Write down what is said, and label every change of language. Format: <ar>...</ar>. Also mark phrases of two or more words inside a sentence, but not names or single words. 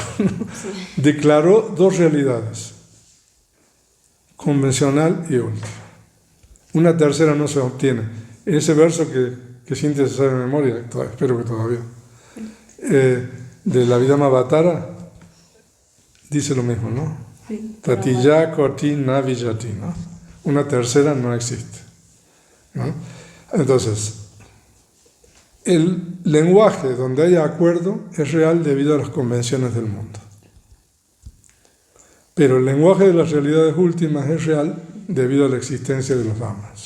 <es>Declaró 2 realidades, convencional y última. Una tercera no se obtiene. En ese verso que Cintia se sabe de memoria, espero que todavía, de la Vidhammavatara, dice lo mismo, ¿no? Sí.</es> <pi>Tatiyya koti navijati,</pi> <es>¿no? Una tercera no existe, ¿no? Entonces, el lenguaje donde haya acuerdo es real debido a las convenciones del mundo. Pero el lenguaje de las realidades últimas es real debido a la existencia de los dhammas.</es>